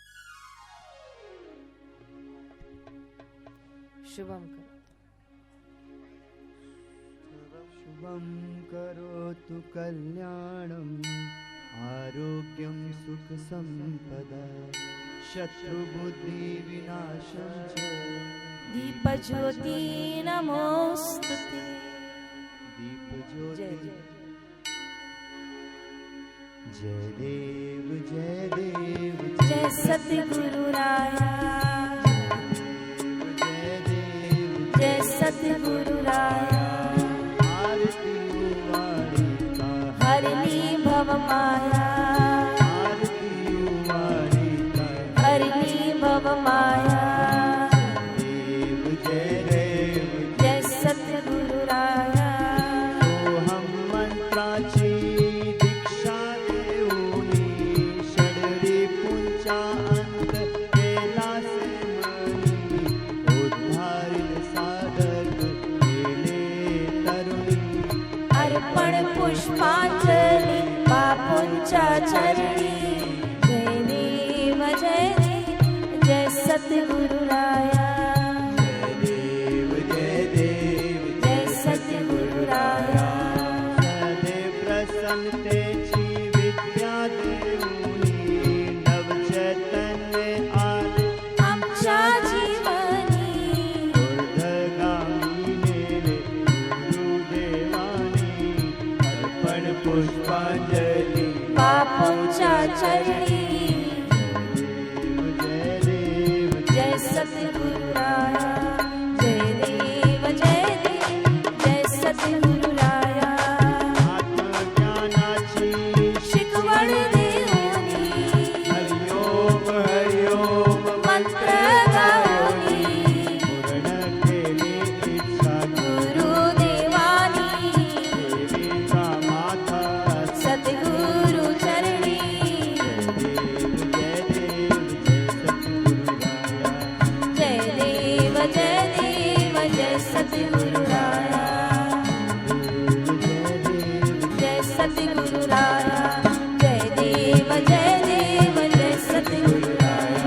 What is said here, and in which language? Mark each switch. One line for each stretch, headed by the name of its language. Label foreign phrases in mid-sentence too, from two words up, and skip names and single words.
Sanskrit: शुभम करो। सर्वं करोतु कल्याणम् आरोग्यं सुखसम्पदा शत्रुबुद्धिविनाशं च दीपज्योति नमोस्तुते।
Marathi: दीपज्योति जय देव जय देव जय सतगुरु राया, जय देव जय सतगुरु राया। आरती वाणी का हरली भव माया, आरती वाणी का हरली भव माया। देव जय देव जय सतगुरु राया, सोहम मंत्राची दीक्षा देऊनी षडरी पुंचा अंत कैलास मनी उद्धारित साधक केले तरुणी अर्पण पुष्पांजलि बापूंच्या चरणी। जय देव जय देव जय सतगुरु राया, जय देव जय देव जय सतगुरु राया। सदैव प्रसन्नतेची विद्या देऊनी नव चैतन्य आदि आमच्या जीवनी ऊर्ध्वगामी नेले गुरुदेवानी अर्पण पुष्पांजली बापूंच्या चरणी। जय देव जय सतगुरु राया, जय देव जय देव जय सतगुरु राया। आत्मज्ञानाची शिकवण देऊनी हरिओम हरिओम मंत्र गाऊनी पूर्ण केली इच्छा गुरुदेवानी देवीचा माथा सतगुरु चरणी। जय देव जय देव सतगुरु राया जय देव जय सतगुरु राया, जय देव जय देव जय सतगुरु राया।